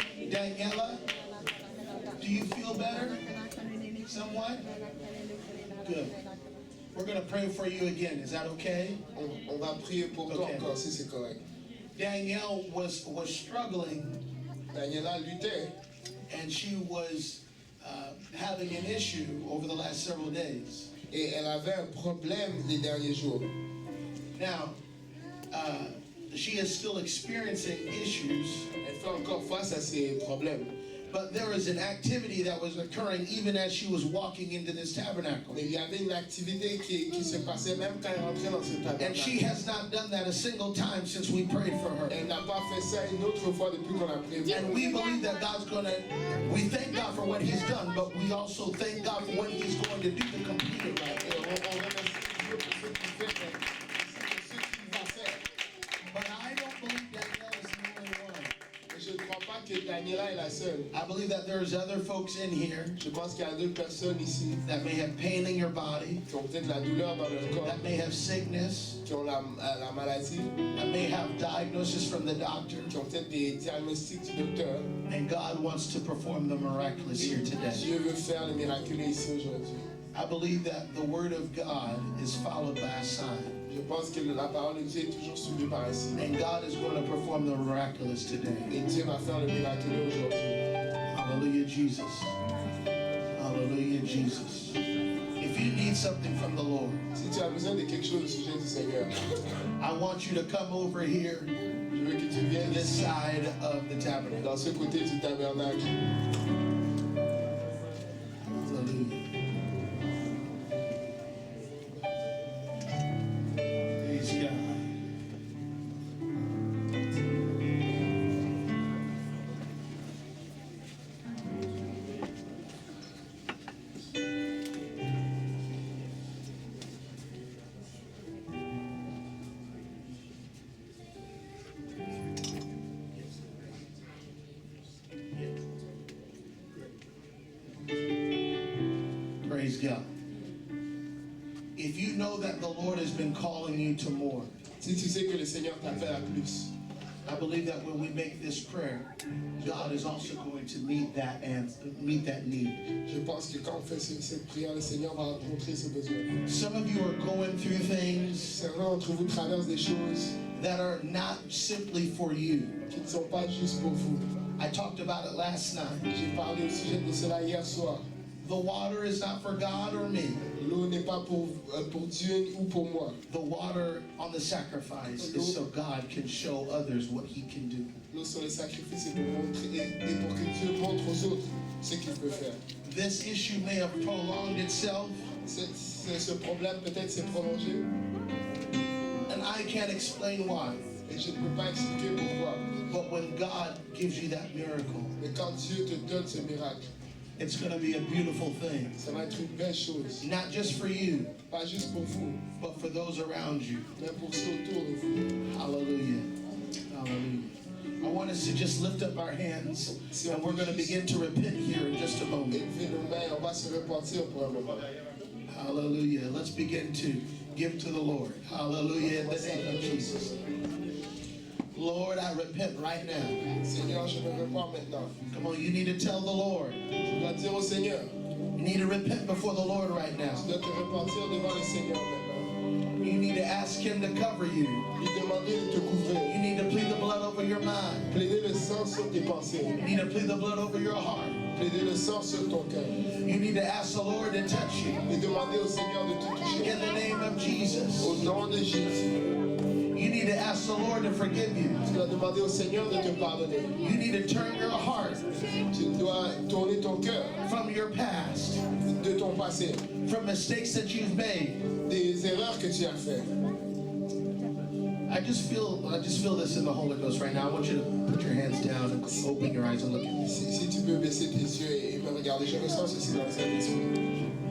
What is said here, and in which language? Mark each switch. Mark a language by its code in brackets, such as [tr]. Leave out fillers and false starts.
[en] Daniela, do you feel better? Somewhat? Good. We're going to pray for you again. Is that okay? [fr] On va prier pour toi [en] Ok. [fr] encore si c'est correct. [en] Danielle was struggling, [fr] Daniela luttait [en] and she was having an issue over the last several days. [fr] et elle avait un problème les derniers jours. [en] Now, she is still experiencing issues, [fr] Elle fait encore face à ces problèmes. [en] but there is an activity that was occurring even as she was walking into this tabernacle. [fr] Mais il y avait une activité qui se passait même quand elle rentrait dans ce [en] And she [fr] tabernacle. [en] has not done that a single time since we prayed for her. [fr] Elle n'a pas fait ça une autre fois depuis qu'on a prié. [en] And we believe that God's going to, we thank God for what he's done, but we also thank God for what he's going to do to complete it right. [fr] Et on remercie Dieu pour ce qu'il fait, mais ce qu'il va faire. [en] But I don't believe Danielle is the only one. [fr] Et je ne crois pas que Daniela est la seule. [en] I believe that there's other folks in here [fr] Je pense qu'il y a d'autres personnes ici [en] that may have pain in your body, [fr] qui ont peut-être la douleur dans leur corps, [en] that may have sickness, [fr] qui ont la maladie, [en] that may have diagnosis from the doctor, [fr] qui ont peut-être des diagnostics du docteur. [en] and God wants to perform the miraculous here today. [fr] Dieu veut faire le miraculeux ici aujourd'hui. [en] I believe that the word of God is followed by a sign, [fr] Je pense que la parole de Dieu est toujours suivie par un signe. [en] and God is going to perform the miraculous today. [fr] Et Dieu va faire le miraculeux aujourd'hui. [en] Hallelujah, Jesus. Hallelujah, Jesus. If you need something from the Lord, [fr] Si tu as besoin de quelque chose au sujet du Seigneur, [en] I want you to come over here [fr] je veux que tu [en] to [fr] viennes [en] this [fr] ici, [en] side of the tabernacle. [fr] dans ce côté du tabernacle. [en] Hallelujah. Praise God. Praise God. If you know that the Lord has been calling you to more, [fr] Si tu sais que le Seigneur t'appelle à plus, [en] I believe that when we make this prayer, God is also going to meet that need. [fr] je pense que quand on fait cette prière, le Seigneur va rencontrer ce besoin. [en] Some of you are going through things [fr] Certains d'entre vous traversent des choses [en] that are not simply for you. [fr] qui ne sont pas juste pour vous. [en] I talked about it last night. [fr] J'ai parlé au sujet de cela hier soir. [en] The water is not for God or me. [fr] L'eau n'est pas pour Dieu ou pour moi. [en] The water on the sacrifice is so God can show others what He can do. [fr] L'eau sur le sacrifice est pour montrer et pour que Dieu montre aux autres ce qu'il peut faire. [en] This issue may have prolonged itself, [fr] Ce problème peut-être s'est prolongé [en] and I can't explain why. [fr] et je ne peux pas expliquer pourquoi. [en] But when God gives you that miracle, [fr] Mais quand Dieu te donne ce miracle, [en] it's going to be a beautiful thing. [fr] ça va être une belle chose. [en] Not just for you, [fr] Pas juste pour vous, [en] but for those around you. [fr] mais pour ceux autour de vous. [en] Hallelujah. Hallelujah. I want us to just lift up our hands, and we're going to begin to repent here in just a moment. [fr] Élevez nos mains, on va se repentir pour un moment. [en] Hallelujah. Let's begin to give to the Lord. Hallelujah. In the name of Jesus. Lord, I repent right now. [fr] Seigneur, je me repens maintenant. [en] Come on, you need to tell the Lord. [fr] Tu dois dire au Seigneur, [en] You need to repent before the Lord right [fr] tu [en] now. [fr] dois te repentir devant le Seigneur maintenant. [en] You need to ask Him to cover you. [fr] Lui demander de te couvrir. [en] You need to plead the blood over your mind. [fr] Plaider le sang sur tes pensées. [en] You need to plead the blood over your heart. [fr] Plaider le sang sur ton cœur. [en] You need to ask the Lord to touch you. [fr] Et demander au Seigneur de te toucher. [en] In the name of Jesus. [fr] Au nom de Jésus. [en] You need to ask the Lord to forgive you. [fr] Tu dois demander au Seigneur de te pardonner. [en] You need to turn your heart [fr] Tu dois tourner ton cœur [en] from your past, [fr] de ton passé. [en] from mistakes that you've made. [fr] Des erreurs que tu as faites. [en] I just feel this in the Holy Ghost right now. I want you to put your hands down and open your eyes and look at me. [fr] Si tu peux baisser tes yeux et me regarder, je ressens ceci dans le Saint-Esprit.